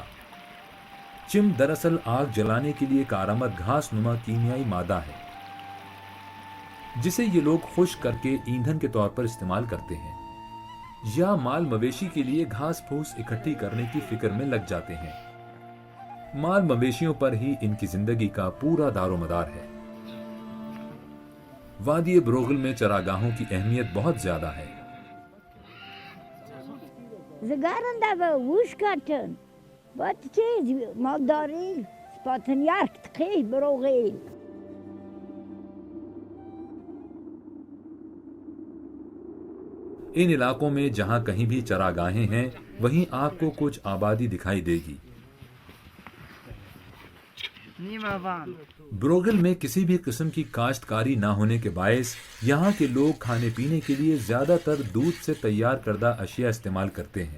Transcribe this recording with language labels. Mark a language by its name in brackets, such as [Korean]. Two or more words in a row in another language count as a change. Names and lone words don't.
[Urdu] چم دراصل آگ جلانے کے لیے کارآمد گھاس نما کیمیائی مادہ ہے جسے یہ لوگ خشک کر کے ایندھن کے طور پر استعمال کرتے ہیں یا مال مویشی کے لیے گھاس پھوس اکٹھی کرنے کی فکر میں لگ جاتے ہیں. مال مویشیوں پر ہی ان کی زندگی کا پورا دار و مدار ہے. وادی بروغل میں چراگاہوں کی اہمیت بہت زیادہ ہے. [Khowar] زگارن دا با ووش کتن بات چیز مالداری سپاتن یخت خیلی بروغل. [Urdu] ان علاقوں میں جہاں کہیں بھی چراگاہیں ہیں وہیں آپ کو کچھ آبادی دکھائی دے گی. بروغل میں کسی بھی قسم کی کاشتکاری نہ ہونے کے باعث یہاں کے لوگ کھانے پینے کے لیے زیادہ تر دودھ سے تیار کردہ اشیاء استعمال کرتے ہیں.